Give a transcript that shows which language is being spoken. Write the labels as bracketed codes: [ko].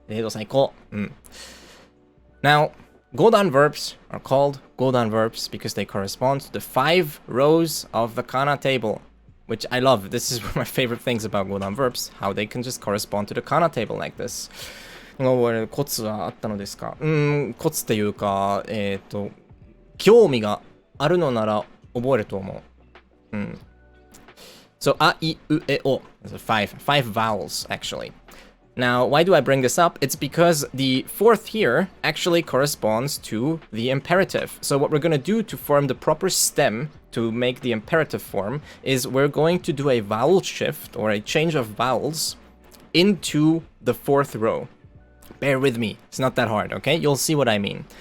[ja] 最高。 [en] Now, go-down verbs are called go-down verbs because they correspond to the 5 rows of the kana table, which I love. This is one of my favorite things about go-down verbs, how they can just correspond to the kana table like this. [ja] コツはあったのですか？コツっていうか、興味があるのなら覚えると思う。 [en] So, a, i, u, e, o. There's five vowels, actually. Now, why do I bring this up? It's because the 4th here actually corresponds to the imperative. So what we're going to do to form the proper stem to make the imperative form is we're going to do a vowel shift or a change of vowels into the 4th row. Bear with me. It's not that hard, okay? You'll see what I mean.